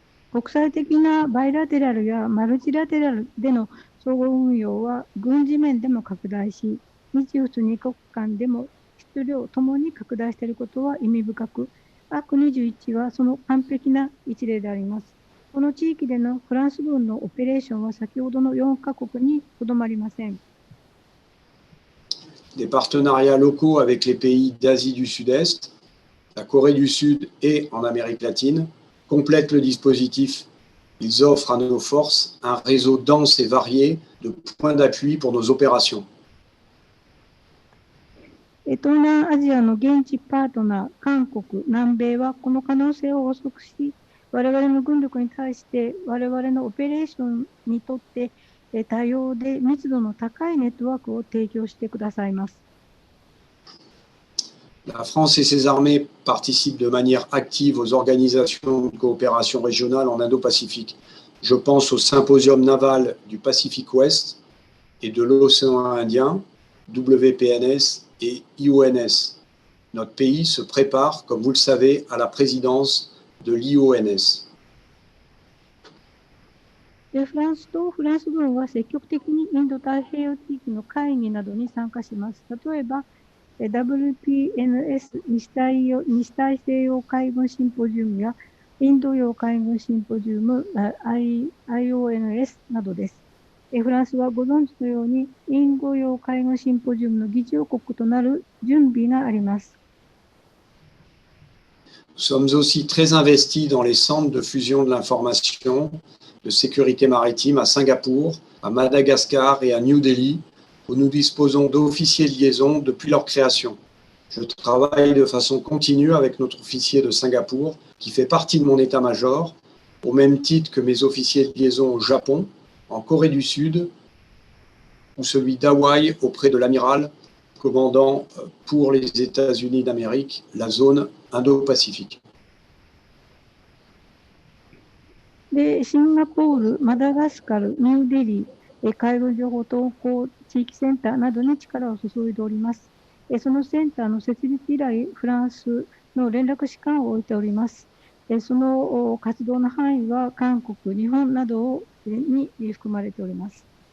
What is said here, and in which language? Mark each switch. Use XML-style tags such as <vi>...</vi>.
<ja>国際的なバイラテラルやマルチラテラルでの相互運用は軍事面でも拡大し、日仏2国間でも質量ともに拡大していることは意味深く、アーク21はその完璧な一例であります。この地域でのフランス軍のオペレーションは先ほどの4カ国にとどまりません。</ja> <fr>Des partenariats locaux avec les pays d'Asie du Sud-Est, la Corée du Sud et en Amérique latine complètent le dispositif. Ils offrent à nos forces un réseau dense et varié de points d'appui pour nos opérations.</fr> <ja>東南アジアの現地パートナー、韓国、南米はこの可能性を補足し、我々の軍力に対して我々のオペレーションにとって多様で密度の高いネットワークを提供してくださいます。</ja> <fr>La France et ses armées participent de manière active aux organisations de coopération régionale en Indo-Pacifique. Je pense au Symposium naval du Pacifique Ouest et de l'océan Indien, WPNS et IONS. Notre pays se prépare, comme vous le savez, à la présidence de l'IONS.</fr> <ja>フランスとフランス軍は積極的にインド太平洋地域の会議などに参加します。例えば、WPNS 西大西洋海軍シンポジウムやインド洋海軍シンポジウム IONS などです。フランスはご存知のようにインド洋海軍シンポジウムの議長国となる準備があります。</ja> <fr>Nous sommes aussi très investis dans les centres de fusion de l'information, de sécurité maritime à Singapour, à Madagascar et à New Delhi, où nous disposons d'officiers de liaison depuis leur création. Je travaille de façon continue avec notre officier de Singapour, qui fait partie de mon état-major, au même titre que mes officiers de liaison au Japon, en Corée du Sud, ou celui d'Hawaï auprès de l'amiral commandant pour les États-Unis d'Amérique, la zone Indo-Pacifique.</fr> <ja>で、シンガポール、マダガスカル、ニューデリー、海軍情報投稿地域センターなどに力を注いでおります。そのセンターの設立以来、フランスの連絡士官を置いております。その活動の範囲は韓国、日本などに含まれております。</ja>